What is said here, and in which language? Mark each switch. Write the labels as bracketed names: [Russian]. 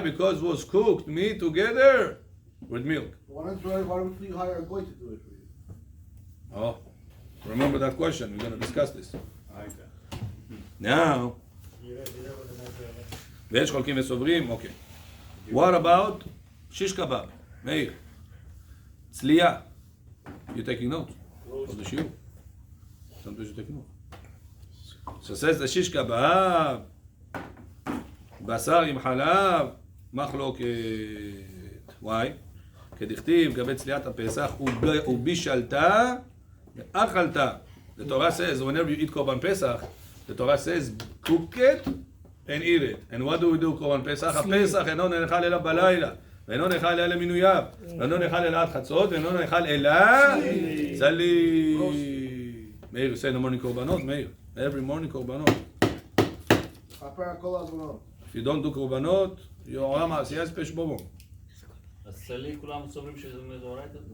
[English] Because it was cooked meat together with milk. Why don't you hire a goy to do it for you? Oh, remember that question. We're going to discuss this. [Hebrew] Now, ויש חולקים וסוברים, okay. [English] What about shish kebab? Meir, צלייה. You taking notes? For the shiur. Sometimes you take notes. So says the shish kebab, [Hebrew] בשר עם חלב, מחלוקת. [English] Why? [Hebrew] כדכתיב, גבי צליית הפסח, ובישלתה, ואכלת. [English] The Torah says, whenever you eat korban pesach, the Torah says, cook it and eat it. And what do we do, korban pesach? [Hebrew] הפסח אינו נאכל אלא בלילה, ואינו נאכל אלא מינוייו, ואינו נאכל אלא עד חצות, ואינו נאכל אלא צלי. [English] מאיר, you say in the morning korbanot, מאיר. Every morning korbanot. If you don't do korbanot, your [Hebrew] עולם העשייה זה פשע בובו. אז צלי כולם סוברים שזה מדאורייתא?